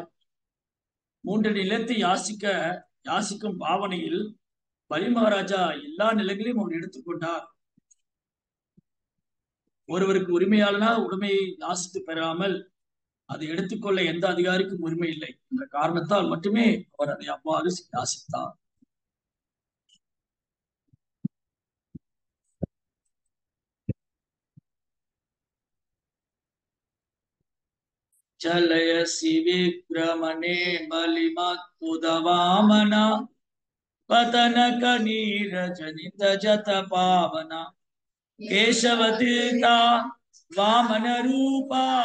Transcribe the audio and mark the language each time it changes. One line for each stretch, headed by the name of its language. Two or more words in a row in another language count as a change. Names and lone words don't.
Tamil: 3 நிலத்தை யாசிக்கும் பாவனையில் பலி மகாராஜா எல்லா நிலங்களையும் அவர் எடுத்துக்கொண்டார். ஒருவருக்கு உரிமையாளனா உரிமையை யாசித்து பெறாமல் அதை எடுத்துக்கொள்ள எந்த அதிகாரிக்கும் உரிமை இல்லை என்ற காரணத்தால் மட்டுமே அவர் அதை அவ்வாறு யாசித்தார்.
Sanskrit: चलयसि विक्रमणे बलिमत्पुदवामना पतनकनीरजनित जत पावना केशवतीर्था वामन रूपा